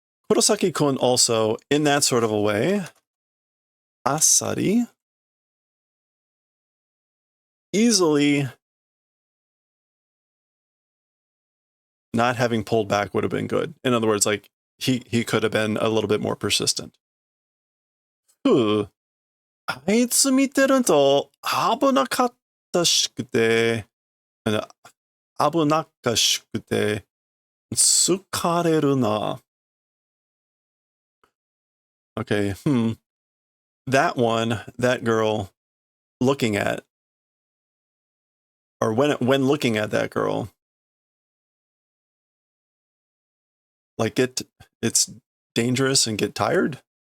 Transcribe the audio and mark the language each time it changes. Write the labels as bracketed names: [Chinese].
[English] Kurosaki-kun also, in that sort of a way, asari, easily not having pulled back would have been good. In other words, like he could have been a little bit more persistent. [Japanese] あいつ見てると危なかったしくて、危なっかしくて疲れるな。 [English] Okay, that one, that girl looking at, or when looking at that girl, like it's dangerous and get tired.